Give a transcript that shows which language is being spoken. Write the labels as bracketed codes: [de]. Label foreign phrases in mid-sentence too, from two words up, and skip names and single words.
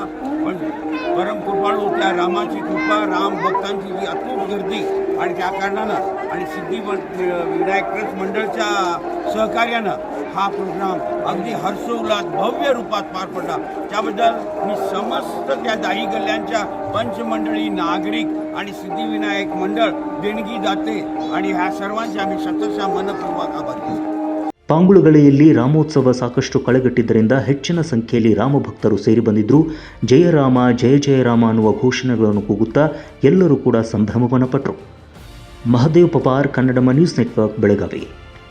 [mr] पण परम कृपाळू त्या रामाची कृपा, राम भक्तांची जी अतूट गर्दी आणि त्या कारणानं आणि सिद्धिविनायक ट्रस्ट मंडळच्या सहकार्यानं हा प्रोग्राम अगदी हर्षोल्लास भव्य रूपात पार पडला. त्याबद्दल मी समस्त त्या 10 गल्ल्यांच्या पंचमंडळी, नागरिक आणि सिद्धिविनायक मंडळ, देणगी दाते आणि ह्या सर्वांचे आम्ही शतशः मनपूर्वक आभारी. [kn] ಪಾಂಗುಳುಗಳೆಯಲ್ಲಿ ರಾಮೋತ್ಸವ ಸಾಕಷ್ಟು ಕಳೆಗಟ್ಟಿದ್ದರಿಂದ ಹೆಚ್ಚಿನ ಸಂಖ್ಯೆಯಲ್ಲಿ ರಾಮಭಕ್ತರು ಸೇರಿ ಬಂದಿದ್ದರು. ಜಯರಾಮ ಜಯ ಜಯರಾಮ ಅನ್ನುವ ಘೋಷಣೆಗಳನ್ನು ಕೂಗುತ್ತಾ ಎಲ್ಲರೂ ಕೂಡ ಸಂಭ್ರಮವನ್ನು ಪಟ್ಟರು. ಮಹದೇವ್ ಪವಾರ್, ಕನ್ನಡಮ ನ್ಯೂಸ್ ನೆಟ್ವರ್ಕ್, ಬೆಳಗಾವಿ.